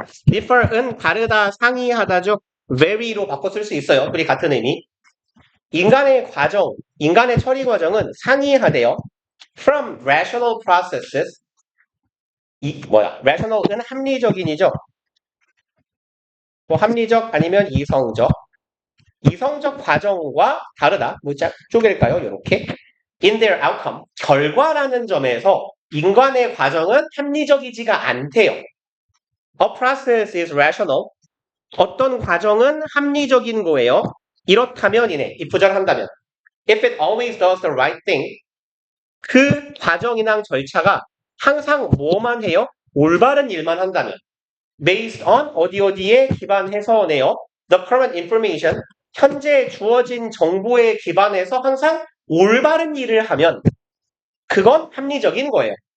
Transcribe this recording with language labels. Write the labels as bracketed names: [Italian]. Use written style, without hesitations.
[Korean] differ은 다르다, 상이하다죠. very로 바꿔 쓸 수 있어요. 둘이 같은 의미. 인간의 처리 과정은 상이하대요. [English] From rational processes. [Korean] rational은 합리적인이죠. 뭐 합리적 아니면 이성적. 이성적 과정과 다르다. 뭐 쪼갤까요? 이렇게. [English] In their outcome. [Korean] 결과라는 점에서 인간의 과정은 합리적이지가 않대요. [English] A process is rational. [Korean] 어떤 과정은 합리적인 거예요. 이렇다면 이네. if 부절한다면. [English] If it always does the right thing. [Korean] 그 과정이나 절차가 항상 뭐만 해요? 올바른 일만 한다면. [English] Based on [Korean] 어디에 기반해서네요. [English] The current information. [Korean] 현재 주어진 정보에 기반해서 항상 올바른 일을 하면 그건 합리적인 거예요.